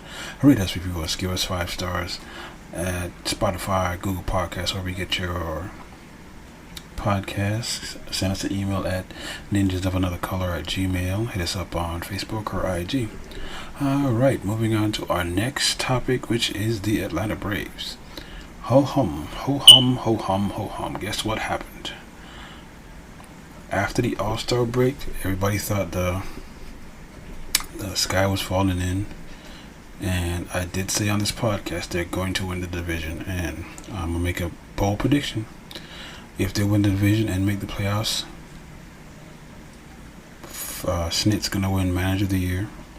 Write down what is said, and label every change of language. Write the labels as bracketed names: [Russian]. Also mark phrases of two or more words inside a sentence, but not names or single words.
[English] Rate us, review us, give us 5 stars at Spotify, Google Podcasts, wherever you get your podcasts. Send us an email at ninjasofanotheracolor@gmail. Hit us up on Facebook or IG. Alright, moving on to our next topic, which is the Atlanta Braves. Ho hum, ho hum, ho hum, ho hum. Guess what happened? After the All-Star break, everybody thought the sky was falling in, and I did say on this podcast they're going to win the division, and I'm gonna make a bold prediction. If they win the division and make the playoffs, Snit's gonna win Manager of the Year.